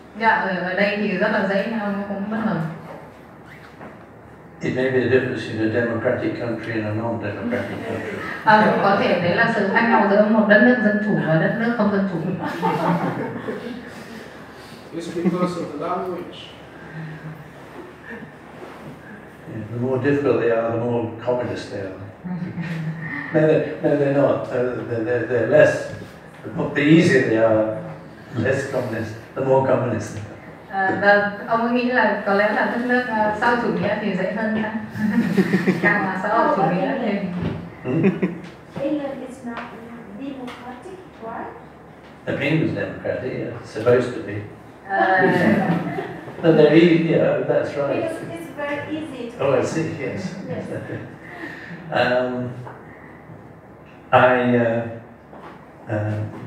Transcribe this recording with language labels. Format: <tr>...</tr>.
<vi>Dạ, ở đây thì rất là dễ, nhưng ông cũng bất ngờ.</vi> <en>It may be the difference in a democratic country and a non-democratic country.</en> <vi>Có thể đấy là sự khác nhau giữa một đất nước dân chủ và đất nước không dân chủ.</vi> <en>It's because of the language. Yeah, the more difficult they are, the more communist they are. No, they're not. They're less. The easier they are, less communist. The more communist.</en> <vi>Ông ấy nghĩ là có lẽ là đất nước xã hội chủ nghĩa thì dễ hơn ta. Càng là xã hội chủ nghĩa thì.</vi> <en>England is not democratic, right? England's democratic. Yeah, it's supposed to be. No, they're easy. Yeah, that's right. Because it's very easy to. Oh, I see. Yes. Yes.</en>